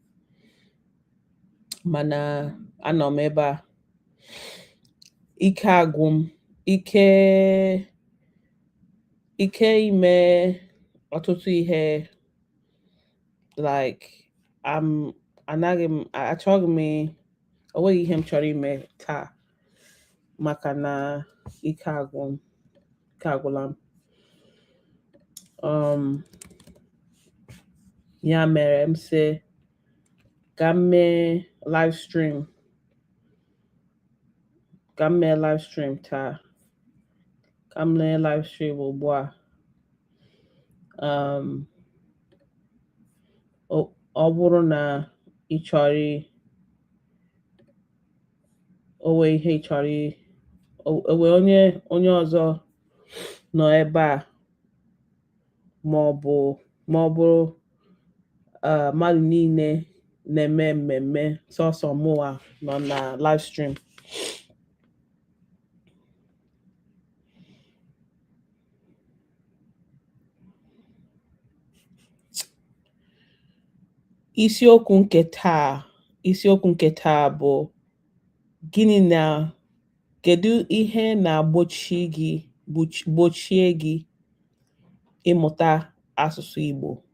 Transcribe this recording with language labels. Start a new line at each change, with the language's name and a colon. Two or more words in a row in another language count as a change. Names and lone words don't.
Igbo: mana anọ m ebe a, ike agwụ m, ike ime ọtụtụ ihe, like achọghị m, o nweghị ihe m chọrọ ime taa maka na ike agwụla m. Ya mere m sị ka m mee
English: live stream
Igbo: taa, ka m lee
English: live stream
Igbo: ugbu a. Ọ bụrụ na ị chọrọ onwe ihe ị chọrọ, onwe onye ọzọ nọ ebe a, ma ọ bụrụ mmadụ niile na-eme mmemme, sọsọ mụwa nọ na
English: live stream.
Igbo: Isiokwu nke taa bụ gịnị kedu ihe gbochie gị ịmụta asụsụ Igbo?